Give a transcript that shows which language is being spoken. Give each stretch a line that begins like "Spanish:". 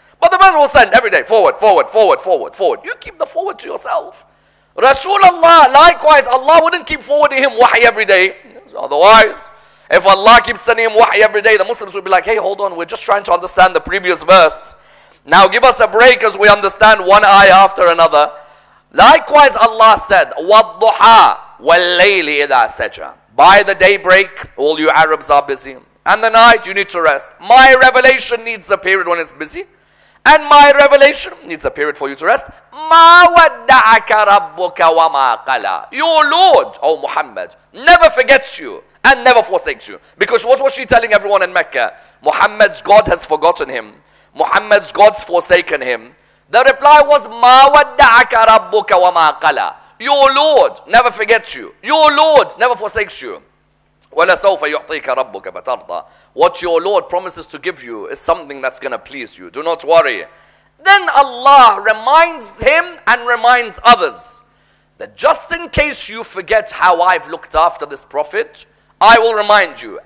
English: But the person will send every day, forward. You keep the forward to yourself. Rasulullah, likewise, Allah wouldn't keep forwarding him wahy every day. Yes. Otherwise, if Allah keeps sending him wahy every day, the Muslims would be like, hey, hold on, we're just trying to understand the previous verse. Now give us a break as we understand one ayah after another. Likewise, Allah said,
Arabic: وَالضُّحَى وَاللَّيْلِ إِذَا سَجَى.
English: By the daybreak, all you Arabs are busy. And the night, you need to rest. My revelation needs a period when it's busy. And my revelation needs a period for you to rest.
Arabic: مَا وَدَّعَكَ رَبُّكَ وَمَا قَلَى.
English: Your Lord, O Muhammad, never forgets you and never forsakes you. Because what was she telling everyone in Mecca? Muhammad's God has forgotten him. Muhammad's God's forsaken him. The reply was,
Arabic: مَا وَدَّعَكَ رَبُّكَ وَمَا قَلَى.
English: Your Lord never forgets you. Your Lord never forsakes you.
Arabic: وَلَسَوْفَ يُعْطِيكَ رَبُّكَ فَتَرْضَى.
English: What your Lord promises to give you is something that's going to please you. Do not worry. Then Allah reminds him and reminds others that just in case you forget how I've looked after this prophet, I will remind you.